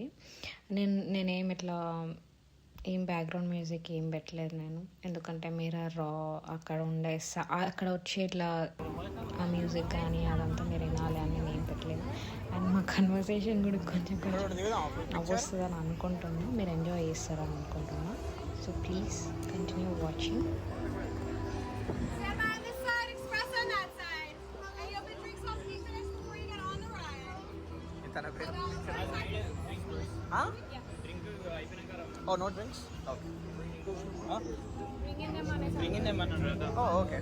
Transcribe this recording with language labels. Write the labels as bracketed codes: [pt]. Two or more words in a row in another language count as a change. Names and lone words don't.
[te] నేనేం ఇట్లా ఏం [en] background music [te] ఏం పెట్టలేదు నేను, ఎందుకంటే మీరు అక్కడ అక్కడ వచ్చే ఇట్లా ఆ మ్యూజిక్ కానీ అదంతా మీరు వినాలి అని నేను ఏం పెట్టలేదు. అండ్ మా కన్వర్సేషన్ కూడా కొంచెం నవ్వొస్తుందని అనుకుంటున్నా, మీరు ఎంజాయ్ చేస్తారని అనుకుంటున్నా. [en] So please continue watching. Oh, no drinks? Okay. Huh? Bring in them another. Oh, okay.